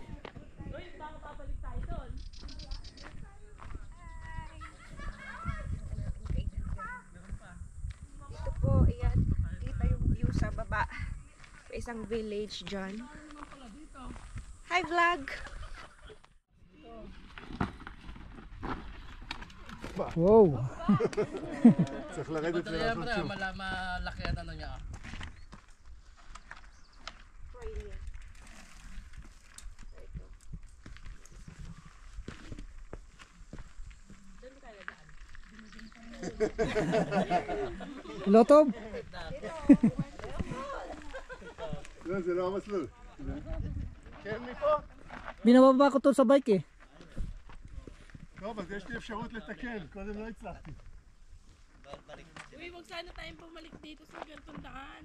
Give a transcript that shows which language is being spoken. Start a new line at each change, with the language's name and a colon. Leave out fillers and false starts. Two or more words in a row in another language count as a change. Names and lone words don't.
Filipino: Dito po, ayan. Kita yung view sa baba. Sa isang village dyan.
English: Hi vlog! Wow.
Hebrew: צריך לרדת ולעשות שוב.
Filipino: malaki ang ano niya. Lotob.
Hebrew: לא, זה לא המסלול. כן, מפה?
Filipino: Binababa ko to sa bike eh.
Hebrew: טוב, אז יש לי אפשרות לתקן, קודם לא הצלחתי.
Filipino: Uy, wag sana tayong pumalik dito sa gantong daan.